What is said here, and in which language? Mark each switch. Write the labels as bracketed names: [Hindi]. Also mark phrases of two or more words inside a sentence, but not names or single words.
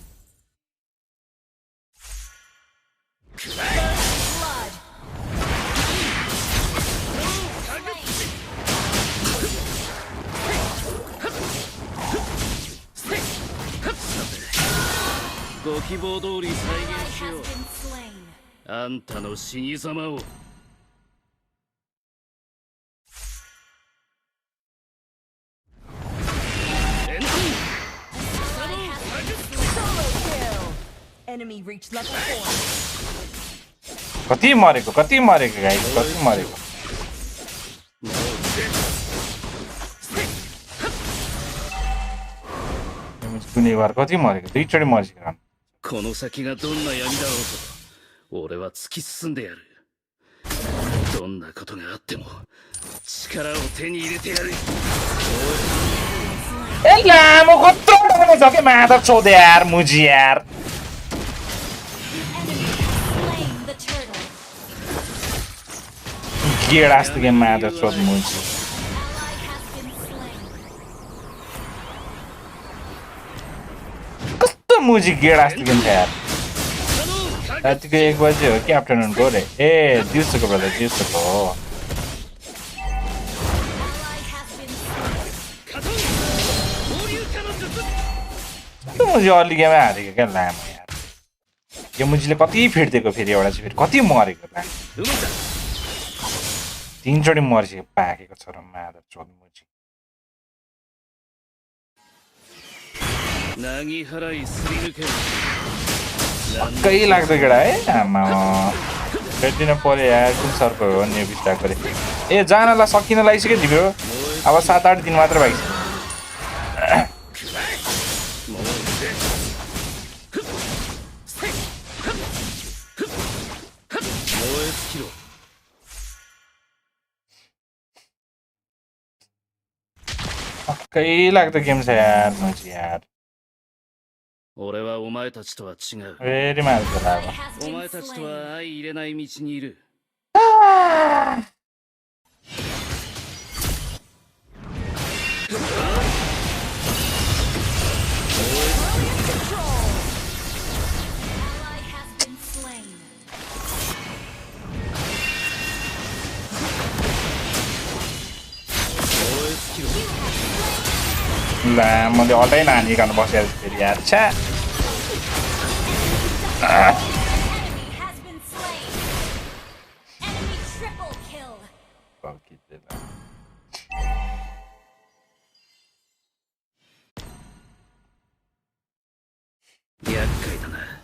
[English] Blood. [Japanese] ご希望通り再 [English] Ally [Japanese] 現しよ [English] has [Japanese] う。 [English] been slain. [Japanese] あんたの死に様を。エント [English] Ally has been slain. Solo kill. Enemy reached level 4. [Nepali] कति मरेको गाइस कति मरेको कुनै बार कति मरेको दुईचोटि मरिसक्यो [Japanese] この先がどんな闇だろうと俺は突き進んでやる。どんなことがあっても力を手に入れてやる。 [Nepali] एला म कत्रो डराउने छ के मादर चोद यार मुजी यार [English] Slain the turtle. [Nepali] गेड आस्तो के मादर चोद मुजी [English] Ally has been slain. [Nepali] कस्तो मुजी गेड आस्तो के यार रातिको 1 बजे हो कि आफ्टरनुनको रे ए दिउँसोको बेला दिउँसोको हो [English] Ally has been slain. [Japanese] カトン合流化の術。 [Nepali] त्यो मुजी अलि गेममा हारेको क्या लामो यार यो मुजीले कति फिर्देको फेरि एउटा चाहिँ फेरि कति मरेको ला [Japanese] うまだ [Nepali] तीनचोटि मरिसक्यो पाकेको छ र मादर चोद मुजी [Japanese] なぎ払いすり抜ける。 [Nepali] कही लाग्दो केटा है आमा भेटिन पर्यो यार कुन सरको हो नि बिस्ताको रे ए जानलाई सकिन लागिसक्यो तिम्रो अब 7-8 दिन मात्र बाँकी छ [Japanese] もうぜ防衛スキル。 [Nepali] कही लाग्दो गेम छ यार मुजी यार [Japanese] 俺はお前たちとは違う。 [Nepali] फेरि मार्छ होला अब [English] Ally has [Japanese] お [English] been [Japanese] 前たちと [English] slain. [Japanese] は相入れない道にいる。 [English] Ally has been slain. [Japanese] 防衛スキル。 [Nepali] ला मैले अल्टै नानी गर्नु बसेर फेरि यार छ्या [English] Enemy has been slain. Enemy triple kill. [Japanese] 厄介だな。